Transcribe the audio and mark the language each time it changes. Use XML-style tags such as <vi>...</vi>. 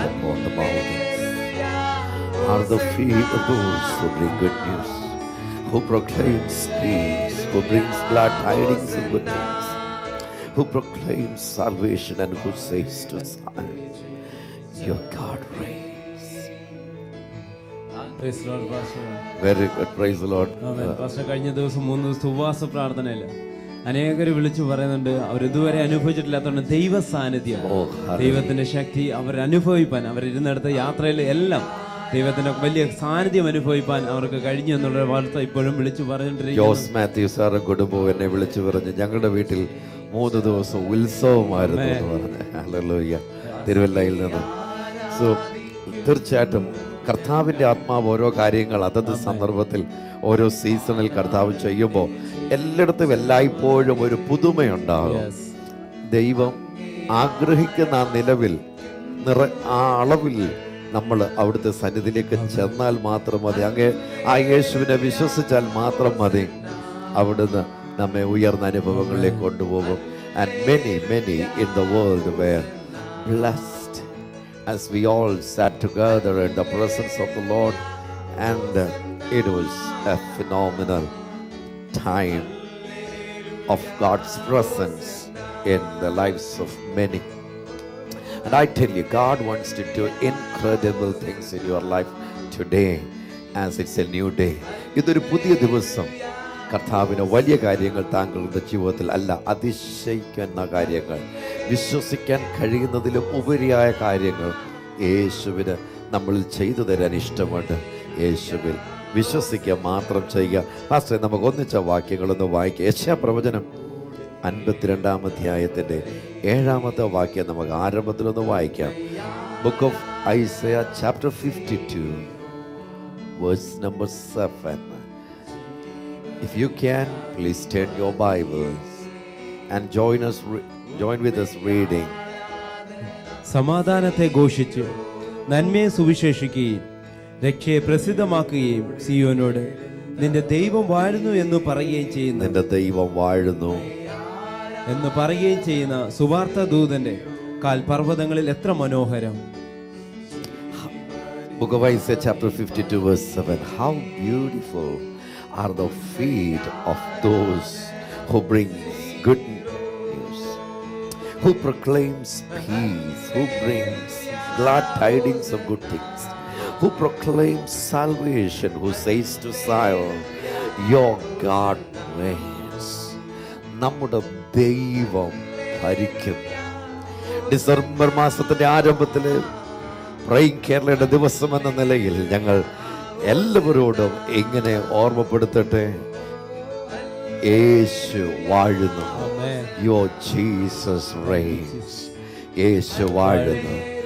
<en>upon the mountains are the feet of those who bring good news, who proclaims peace, who brings glad tidings of good things, who proclaims salvation and who says to Zion, your God reigns. Praise the Lord, Pastor. Very good, praise the Lord. Amen.</en> <ml>Pastor, കഴിഞ്ഞ ദിവസം 3 ദിവസത്തെ ഉപവാസ പ്രാർത്ഥനയില്ല അനേകർ വിളിച്ചു പറയുന്നുണ്ട് അവരിതുവരെ അനുഭവിച്ചിട്ടില്ലാത്തതുകൊണ്ട് ദൈവ സാന്നിധ്യം, ദൈവത്തിന്റെ ശക്തി അവർ അനുഭവിപ്പാൻ, അവരിരുന്നിടത്ത യാത്രയിൽ എല്ലാം ദൈവത്തിന്റെ വലിയ സാന്നിധ്യം അനുഭവിപ്പാൻ അവർക്ക് കഴിഞ്ഞു എന്നുള്ള വാർത്ത ഇപ്പോഴും വിളിച്ചു പറഞ്ഞുകൊണ്ടിരിക്കുന്നു. ജോസ് മാത്യു സാറും കുടുംബവും എന്നെ വിളിച്ചു പറഞ്ഞു ഞങ്ങളുടെ വീട്ടിൽ 3 ദിവസം ഉത്സവമായിരുന്നു എന്ന് പറഞ്ഞു. ഹല്ലേലൂയ. തിരുവല്ലയിൽ നിന്ന്. സോ തീർച്ചയായിട്ടും കർത്താവിൻ്റെ ആത്മാവ് ഓരോ കാര്യങ്ങൾ അതത് സന്ദർഭത്തിൽ ഓരോ സീസണിൽ കർത്താവ് ചെയ്യുമ്പോൾ എല്ലായിടത്തും എല്ലായ്പ്പോഴും ഒരു പുതുമയുണ്ടാകും. ദൈവം ആഗ്രഹിക്കുന്ന ആ നിലവിൽ ആ അളവിൽ നമ്മൾ അവിടുത്തെ സന്നിധിയിലേക്ക് ചെന്നാൽ മാത്രം മതി. ആ യേശുവിനെ വിശ്വസിച്ചാൽ മാത്രം മതി. അവിടുന്ന് നമ്മെ ഉയർന്ന അനുഭവങ്ങളിലേക്ക് കൊണ്ടുപോകും.</ml> <en>And many in the world were blessed as we all sat together in the presence of the Lord, and it was a phenomenal time of God's presence in the lives of many. And I tell you, God wants to do incredible things in your life today as it's a new day.</en> <ml>ഇതൊരു പുതിയ ദിവസം. കർത്താവിന് വലിയ കാര്യങ്ങൾ താങ്കളുടെ ജീവിതത്തിൽ അല്ല, അതിശയിക്കുന്ന കാര്യങ്ങൾ, വിശ്വസിക്കാൻ കഴിയുന്നതിലും ഉപരിയായ കാര്യങ്ങൾ യേശുവിന് നമ്മളിൽ ചെയ്തു തരാൻ ഇഷ്ടമുണ്ട്. യേശുവിൽ വിശ്വസിക്കുക മാത്രം ചെയ്യുക. പാസ്റ്റർ, നമുക്ക് ഒന്നിച്ച വാക്യങ്ങളൊന്ന് വായിക്കുക. യെശയ്യാപ്രവചനം 52-ാം അധ്യായത്തിൻ്റെ 7-ാമത്തെ വാക്യം നമുക്ക് ആരംഭത്തിലൊന്ന് വായിക്കാം.</ml> <en>Book of Isaiah chapter 52 verse number 7. If you can, please turn your Bibles and join with us reading.</en> <ml>സമാധാനത്തെ ഘോഷിച്ച് നന്മയെ സുവിശേഷിക്കുകയും രക്ഷയെ പ്രസിദ്ധമാക്കുകയും സിയോനോട് നിന്റെ ദൈവം വാഴുന്നു എന്ന് പറയുകയും ചെയ്യുന്നു. നിന്റെ ദൈവം വാഴുന്നു എന്ന് പറയുകയും ചെയ്യുന്ന സുവാർത്ത ദൂതന്റെ കാൽ പർവ്വതങ്ങളിൽ എത്ര മനോഹരം.</ml> <en>Book of Isaiah chapter 52 verse 7. How beautiful are the feet of those who bring good news, who proclaims peace, who brings glad tidings of good things, who proclaims salvation, who says to Zion, your God reigns.</en> <ml>നമ്മുടെ ദൈവം ഭരിക്കുന്നു. December മാസത്തിന്റെ ആരംഭത്തിൽ prime കേരളയുടെ ദിവസം എന്ന നിലയിൽ ഞങ്ങൾ എല്ലാവരോടും ഇങ്ങനെ ഓർമ്മപ്പെടുത്തട്ടെ, യേശു വാഴുന്നു.</ml> <en>Your Jesus reigns.</en> <ml>യേശു വാഴുന്നു.</ml>